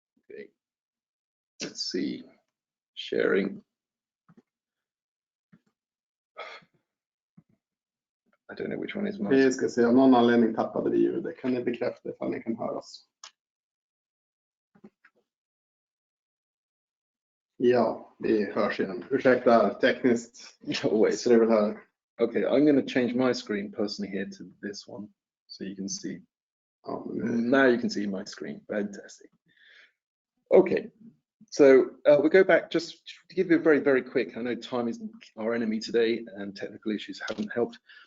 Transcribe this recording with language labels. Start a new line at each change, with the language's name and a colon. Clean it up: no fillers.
English: Okay. Let's see. Sharing. I don't know which one is mine.
Swedish: Vi ska se, av någon anledning tappade vi ljudet. Kan ni bekräfta ifall ni kan höra oss? Ja, vi hörs igen. Ursäkta tekniskt strul här.
English: Okay, I'm going to change my screen personally here to this one so you can see. Oh, Now you can see my screen. Fantastic. Okay, so we'll go back just to give you a very, very quick. I know time is our enemy today and technical issues haven't helped.